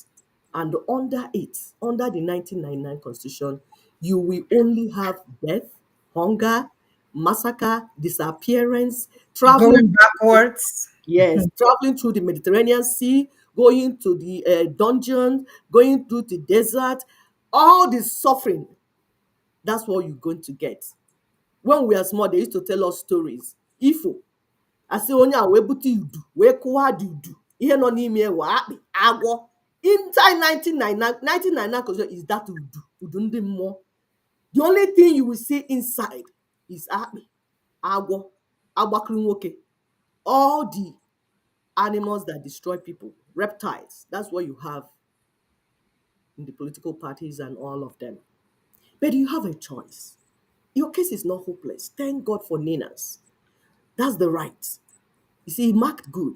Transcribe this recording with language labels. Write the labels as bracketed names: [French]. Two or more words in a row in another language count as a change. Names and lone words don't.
[English] And under it, under the 1999 constitution, you will only have death, hunger, massacre, disappearance, traveling. Going backwards. Yes, traveling through the Mediterranean Sea, going to the dungeon, going through the desert, all this suffering. That's what you're going to get. When we are small, they used to tell us stories. [Igbo] Ifo, asị onye a wee bute udu wee kụwa dị udu, ihe nọ n'ime ewe akpị agwọ. [English] Inside 1999 constitution is that [Igbo] udu ndị mmụọ. [English] The only thing you will see inside is [Igbo] akpị agwọ agbakụrụ nwoke, [English] all the animals that destroy people, reptiles. That's what you have in the political parties and all of them. But you have a choice. Your case is not hopeless. Thank God for Ninas. That's the right. You see, he marked good.